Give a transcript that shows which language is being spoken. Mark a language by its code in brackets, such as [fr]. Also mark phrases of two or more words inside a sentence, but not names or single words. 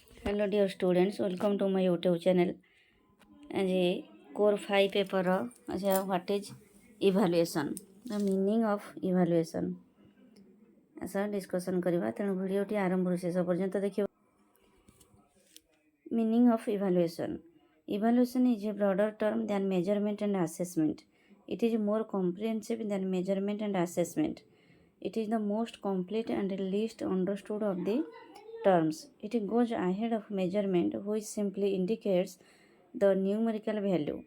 [en] Hello dear students, welcome to my YouTube channel. As a core 5 paper as what is evaluation, the meaning of evaluation as a discussion [or] କରିବା ତେଣୁ ଭିଡିଓଟି ଆରମ୍ଭ ଶେଷ ପର୍ଯ୍ୟନ୍ତ ଦେଖିଏ. [en] Meaning of evaluation. Evaluation is a broader term than measurement and assessment. It is more comprehensive than measurement and assessment. It is the most complete and least understood of the terms. It goes ahead of measurement, which simply indicates the numerical value.